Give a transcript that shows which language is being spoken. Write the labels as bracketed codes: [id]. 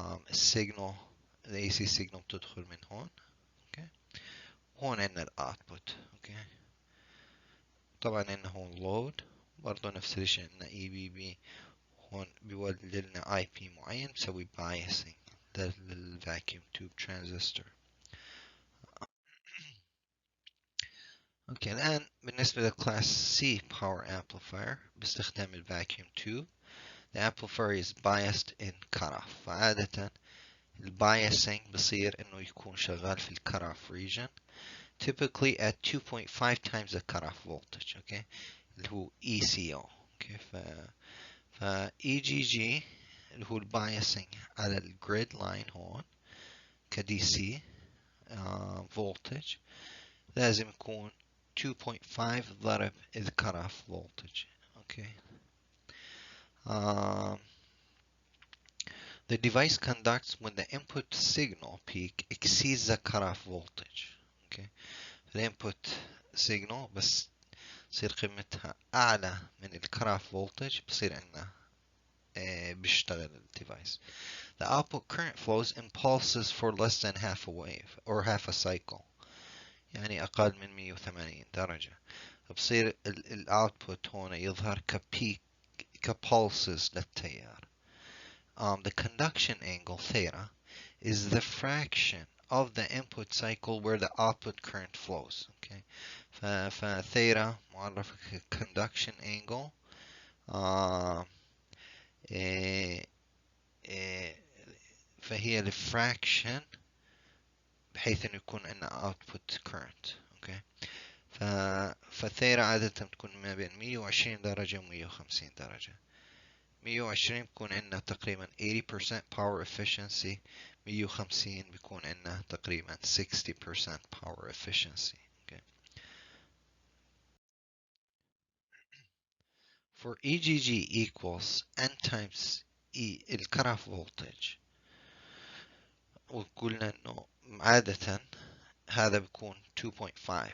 [ar] السيجنال الاي سي سيجنال بتدخل من هون. اوكي هون عندنا الاوتبوت. اوكي طبعا عندنا هون لود برضه نفس الشيء، عندنا اي بي بي هون بيولد لنا اي بي معين بسوي بايسنج للفاكيوم توب ترانزستور. اوكي الان بالنسبه للكلاس C power amplifier باستخدام الفاكيوم توب، [en] the amplifier is biased in cutoff. [ar] فعادة البايسنج بصير انه يكون شغال في الcutoff region [en] typically at 2.5 times the cutoff voltage. [ar] اوكي اللي هو ECO. اوكي ف EGG اللي هو البايسنج على الجريد لاين هون كدي سي voltage لازم يكون 2.5 ضرب ال cutoff voltage. [en] okay. The device conducts when the input signal peak exceeds the cutoff voltage. okay. The input signal [ar] بس تصير قيمتها أعلى من ال cutoff voltage بصير عندنا بيشتغل الديفايس. [en] The output current flows in pulses for less than half a wave or half a cycle. [ar] يعني أقل من 180 درجة. بصير الاوتبوت هنا يظهر كبيك كبولسز للتيار. [en] The conduction angle theta is the fraction of the input cycle where the output current flows. Okay. [ar] فثيتا معرف conduction angle. آه إيه إيه فهي الفراكشن بحيث انه يكون عندنا output current. اوكي. فالثيرة عادة بتكون ما بين 120 درجة و 150 درجة. 120 بيكون عندنا تقريبا 80% power efficiency. 150 بيكون عندنا تقريبا 60% power efficiency. [en] Okay. For EGG equals N times E [ar] الكرف [en] voltage. [ar] وقلنا انه عادة هذا بيكون 2.5.